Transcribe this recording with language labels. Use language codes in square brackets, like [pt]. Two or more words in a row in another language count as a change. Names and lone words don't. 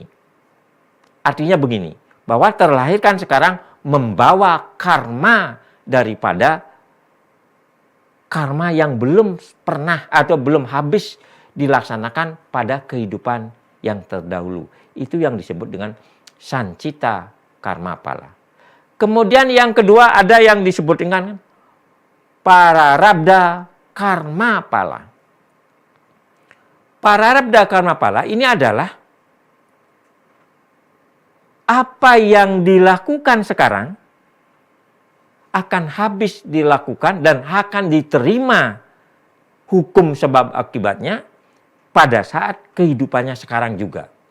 [id] Artinya begini, bahwa terlahirkan sekarang membawa karma daripada karma yang belum pernah atau belum habis dilaksanakan pada kehidupan yang terdahulu. Itu yang disebut dengan sancita karma pala. Kemudian yang kedua ada yang disebut dengan pararabdha karma pala. Pararabdha karma pala ini adalah apa yang dilakukan sekarang akan habis dilakukan dan akan diterima hukum sebab akibatnya pada saat kehidupannya sekarang juga.